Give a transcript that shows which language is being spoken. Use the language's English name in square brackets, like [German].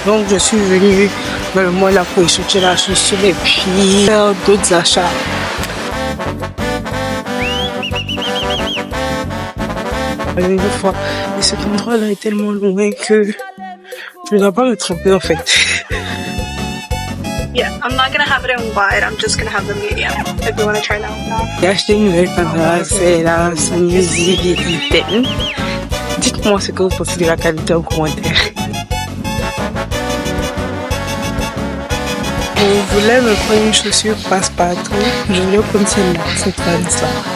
[French] Donc je suis venue dans le mois là pour échanger la chaussure et puis faire d'autres achats. Une fois. Et cet endroit là est tellement loin que je ne dois pas me tromper en fait. [English] Yeah, I'm not gonna have it in wide, I'm just gonna have the medium. If you wanna try that one. [French] J'ai acheté une nouvelle caméra, c'est la Sony ZV-10. Dites-moi ce que vous pensez de la qualité en commentaire. Vous voulez me prendre une chaussure passe-partout? Je voulais prendre celle-là, cette femme-là.